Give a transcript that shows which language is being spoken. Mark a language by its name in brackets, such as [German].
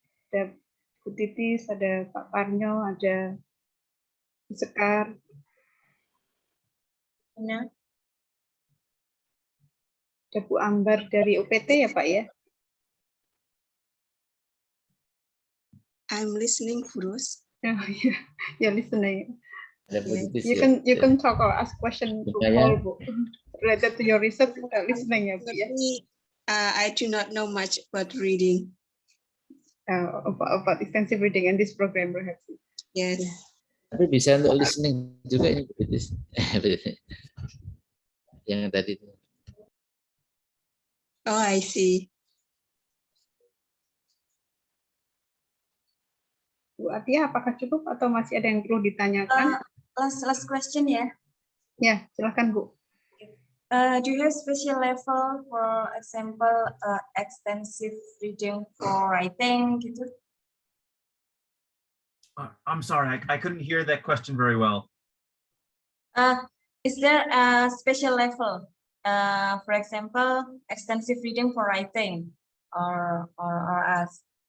[Indonesian] Ada Bu Titis, ada Pak Parnyo, ada Bu Sekar. Ya. Ada Bu Ambar dari UPT ya Pak ya? [English] I'm listening, Furus. Oh yeah, you're listening. [Indonesian] Ada Bu Titis, [English] You can talk or ask question to Paul, Bu, related to your research. [Indonesian] Listening ya Bu ya. [English] I do not know much about reading. About extensive reading and this program perhaps. Yes. [Indonesian] Tapi bisa untuk listening juga ini Bu Titis. Yang tadi. [English] Oh, I see. [Indonesian] Bu Atia, apakah cukup atau masih ada yang perlu ditanyakan? [English] Last question ya. [Indonesian] Ya, silakan Bu. [English] Do you have special level, for example, extensive reading for writing gitu? I'm sorry, I couldn't hear that question very well. Is there a special level, for example, extensive reading for writing, or as?